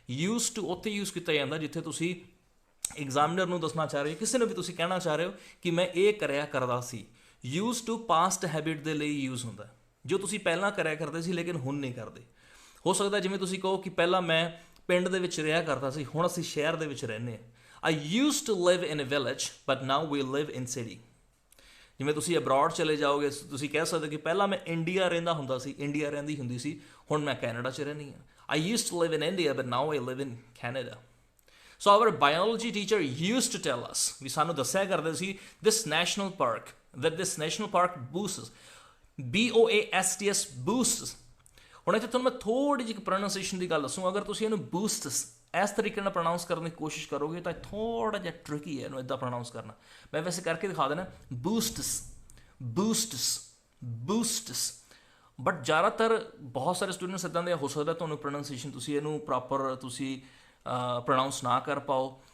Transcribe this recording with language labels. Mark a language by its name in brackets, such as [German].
[Punjabi] Use to ਉੱਥੇ use ਕੀਤਾ ਜਾਂਦਾ ਜਿੱਥੇ ਤੁਸੀਂ ਐਗਜ਼ਾਮਨਰ ਨੂੰ ਦੱਸਣਾ ਚਾਹ ਰਹੇ ਹੋ, ਕਿਸੇ ਨੂੰ ਵੀ ਤੁਸੀਂ ਕਹਿਣਾ ਚਾਹ ਰਹੇ ਹੋ ਕਿ ਮੈਂ ਇਹ ਕਰਿਆ ਕਰਦਾ ਸੀ. ਯੂਜ਼ ਟੂ ਪਾਸਟ ਹੈਬਿਟ ਦੇ ਲਈ ਯੂਜ਼ ਹੁੰਦਾ, ਜੋ ਤੁਸੀਂ ਪਹਿਲਾਂ ਕਰਿਆ ਕਰਦੇ ਸੀ ਲੇਕਿਨ ਹੁਣ ਨਹੀਂ ਕਰਦੇ. ਹੋ ਸਕਦਾ ਜਿਵੇਂ ਤੁਸੀਂ ਕਹੋ ਕਿ ਪਹਿਲਾਂ ਮੈਂ ਪਿੰਡ ਦੇ ਵਿੱਚ ਰਿਹਾ ਕਰਦਾ ਸੀ, ਹੁਣ ਅਸੀਂ ਸ਼ਹਿਰ ਦੇ ਵਿੱਚ ਰਹਿੰਦੇ ਹਾਂ. [English] I used to live in a village but now we live in city. [Punjabi] ਜਿਵੇਂ ਤੁਸੀਂ ਅਬਰੋਡ ਚਲੇ ਜਾਓਗੇ ਤੁਸੀਂ ਕਹਿ ਸਕਦੇ ਕਿ ਪਹਿਲਾਂ ਮੈਂ ਇੰਡੀਆ ਰਹਿੰਦਾ ਹੁੰਦਾ ਸੀ, ਇੰਡੀਆ ਰਹਿੰਦੀ ਹੁੰਦੀ ਸੀ, ਹੁਣ ਮੈਂ ਕੈਨੇਡਾ 'ਚ ਰਹਿੰਦੀ ਹਾਂ. [English] I used to live in India but now I live in Canada. So our biology teacher used to tell us, [Punjabi] ਵੀ ਸਾਨੂੰ ਦੱਸਿਆ ਕਰਦੇ ਸੀ [English] this national park boosts, BOASTS boosts. [Punjabi] ਹੁਣ ਇੱਥੇ ਤੁਹਾਨੂੰ ਮੈਂ ਥੋੜ੍ਹੀ ਜਿਹੀ ਪ੍ਰੋਨਾਂਸੀਏਸ਼ਨ ਦੀ ਗੱਲ ਦੱਸੂੰ. ਅਗਰ ਤੁਸੀਂ ਇਹਨੂੰ ਬੂਸਟਸ ਇਸ ਤਰੀਕੇ ਨਾਲ ਪ੍ਰੋਨਾਊਂਸ ਕਰਨ ਦੀ ਕੋਸ਼ਿਸ਼ ਕਰੋਗੇ ਤਾਂ ਥੋੜ੍ਹਾ ਜਿਹਾ ਟ੍ਰਿਕੀ ਹੈ ਇਹਨੂੰ ਇੱਦਾਂ ਪ੍ਰੋਨਾਊਂਸ ਕਰਨਾ. ਮੈਂ ਵੈਸੇ ਕਰਕੇ ਦਿਖਾ ਦੇਣਾ ਬੂਸਟਸ ਬੂਸਟਸ ਬੂਸਟਸ, ਬਟ ਜ਼ਿਆਦਾਤਰ ਬਹੁਤ ਸਾਰੇ ਸਟੂਡੈਂਟਸ ਇੱਦਾਂ ਦੇ ਹੋ ਸਕਦਾ ਤੁਹਾਨੂੰ ਪ੍ਰੋਨਾਂਸੀਏਸ਼ਨ ਤੁਸੀਂ ਇਹਨੂੰ ਪ੍ਰੋਪਰ ਤੁਸੀਂ ਪ੍ਰੋਨਾਊਂਸ ਨਾ ਕਰ ਪਾਓ.